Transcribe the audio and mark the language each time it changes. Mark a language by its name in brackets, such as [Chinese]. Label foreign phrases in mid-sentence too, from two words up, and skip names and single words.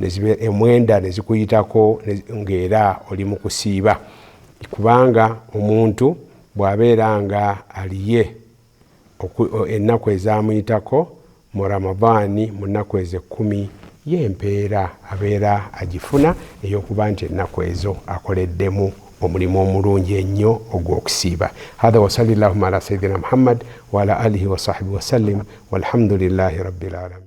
[Ganda] 9 ne zikuyitako ng'era oli mu kusiiba, kubanga omuntu bw'abeera nga aliye ennaku ezamuyitako mu Ramadani mu nnaku ezo 10 yempeera abeera agifuna ey'okuba nti ennaku ezo akoleddemu omulimu omulungi ennyo ogw'okusiiba. [Arabic] هذا وصلى الله على سيدنا محمد وعلى آله وصحبه وسلم والحمد لله رب العالمين.